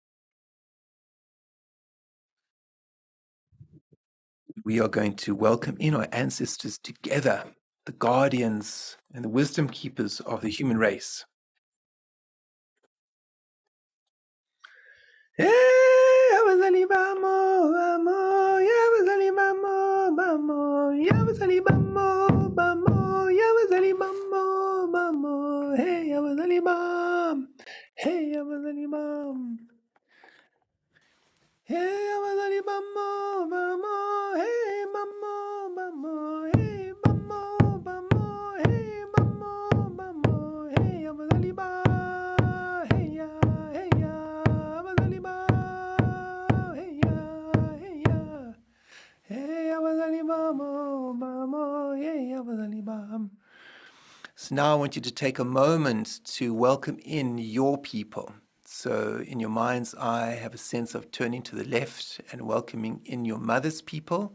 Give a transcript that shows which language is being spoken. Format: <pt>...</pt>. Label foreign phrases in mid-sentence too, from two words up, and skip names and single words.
<en>We are going to welcome in our ancestors together, the guardians and the wisdom keepers of the human race.</en> <zu>Abazali bamo, bamo, yabazali bamo, bamo, yabazali bamo, bamo, yabazali bamo, bamo, hey, abazali bam, hey, abazali bam, hey, abazali bamo, bamo, hey, bamo, bamo, hey, bamo, bamo, hey, bamo, bamo, hey, abazali bam, hey, ya, abazali bam.</zu> <en>So now I want you to take a moment to welcome in your people. So in your mind's eye, have a sense of turning to the left and welcoming in your mother's people.</en>